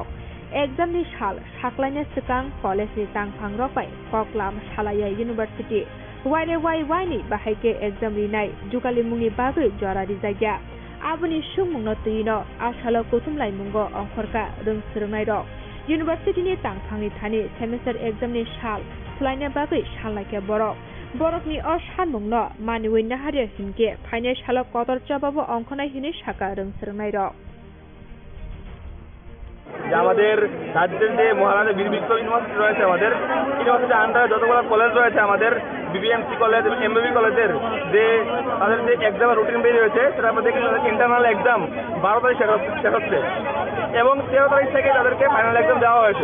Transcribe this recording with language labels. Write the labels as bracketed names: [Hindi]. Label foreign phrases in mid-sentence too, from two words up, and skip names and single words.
[Kok Borok] एग्जामनि साल साख्लायनो सिगां कलेजनि तांफां रकबाय कक्लाम सालाया इउनिभार्सिटी वाइनि बाहायके एग्जाम रिनाय जुगालि मुंनि बागै जरारि जायगा आबुनि सुंमुंनो तुयिनो आसालो कुथुमलाय मुंगो अंखरका रोंसोरनाय रक इउनिभार्सिटीनि तांफांनि थानि [English] semester examni [Kok Borok] साल सोलायनो बागै सानलायके बरकनि सानमुंनो मानिवै नाहारिया हिनके फाइनाल सालो कतर चाबाबो अंखनाय हिनि साका रोंसोरनाय रक [Bangla] যে আমাদের রাজ্যের যে মহারাজা বীর বিক্রম ইউনিভার্সিটি রয়েছে আমাদের ইউনিভার্সিটি আন্ডারে যতগুলো কলেজ রয়েছে আমাদের বিবিএমসি কলেজ এবং এমবিবি কলেজের যে তাদের যে [English] examer routine [Bangla] বেরিয়ে রয়েছে সেটা আমরা দেখি [English] internal exam [Bangla] 12 তারিখ শেষ হচ্ছে এবং 13 তারিখ থেকে তাদেরকে [English] final exam [Bangla] দেওয়া হয়েছে।